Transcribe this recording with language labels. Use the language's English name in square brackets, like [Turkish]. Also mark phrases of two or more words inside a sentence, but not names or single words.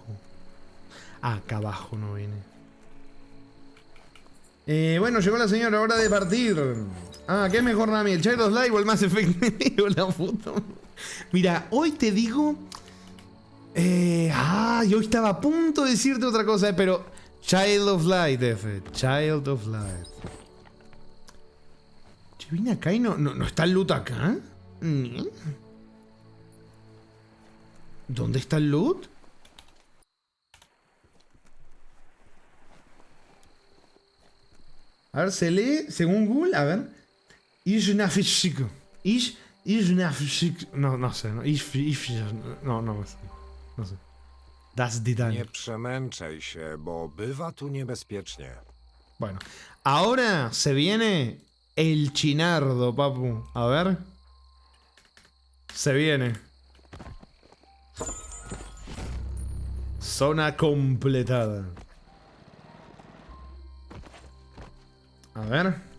[Spanish] Acá abajo no viene. Bueno, llegó la señora, hora de partir. ¿Qué es mejor, Rami? ¿El Child of Light o el Mass Effect? La puta. Mira, hoy te digo... yo estaba a punto de decirte otra cosa, pero... Child of Light, F. Child of Light. Che, vine acá y no está el loot acá. ¿Dónde está el loot? A ver, se lee, según Google, a ver. Iznafishiko. No sé, no. No sé. Das Didan. [Polish] Nie przemęczaj się, bo bywa tu niebezpiecznie. [Spanish] Bueno, ahora se viene el chinardo, papu. A ver. Se viene. Zona completada. A ver.